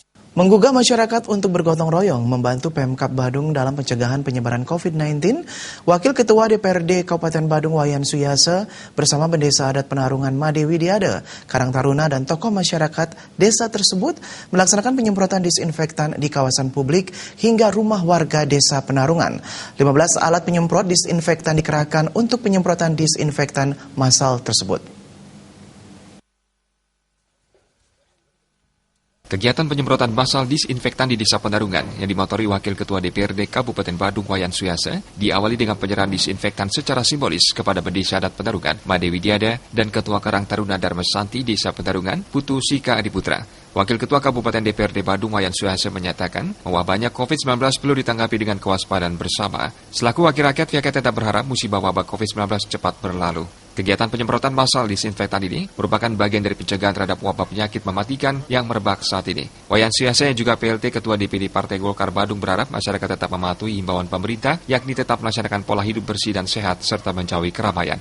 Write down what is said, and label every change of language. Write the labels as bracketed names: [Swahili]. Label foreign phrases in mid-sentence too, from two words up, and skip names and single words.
[Indonesian] Menggugah masyarakat untuk bergotong royong membantu Pemkab Badung dalam pencegahan penyebaran COVID-19, Wakil Ketua DPRD Kabupaten Badung Wayan Suyase bersama Pendesa Adat Penarungan Made Widiade, Karang Taruna dan tokoh masyarakat desa tersebut melaksanakan penyemprotan disinfektan di kawasan publik hingga rumah warga desa Penarungan. 15 alat penyemprot disinfektan dikerahkan untuk penyemprotan disinfektan massal tersebut. Kegiatan penyemprotan massal disinfektan di Desa Penarungan yang dimotori Wakil Ketua DPRD Kabupaten Badung Wayan Suyase diawali dengan penyerahan disinfektan secara simbolis kepada Pendesa Adat Penarungan Made Widiade dan Ketua Karang Taruna Dharma Santi Desa Penarungan Putu Sika Adiputra. Wakil Ketua Kabupaten DPRD Badung Wayan Suyase menyatakan wabahnya COVID-19 perlu ditanggapi dengan kewaspadaan bersama. Selaku wakil rakyat, pihaknya tetap berharap musibah wabah COVID-19 cepat berlalu. Kegiatan penyemprotan massal disinfektan ini merupakan bagian dari pencegahan terhadap wabah penyakit mematikan yang merebak saat ini. Wayan Suyase yang juga PLT Ketua DPD Partai Golkar Badung berharap masyarakat tetap mematuhi himbauan pemerintah, yakni tetap melaksanakan pola hidup bersih dan sehat serta menjauhi keramaian.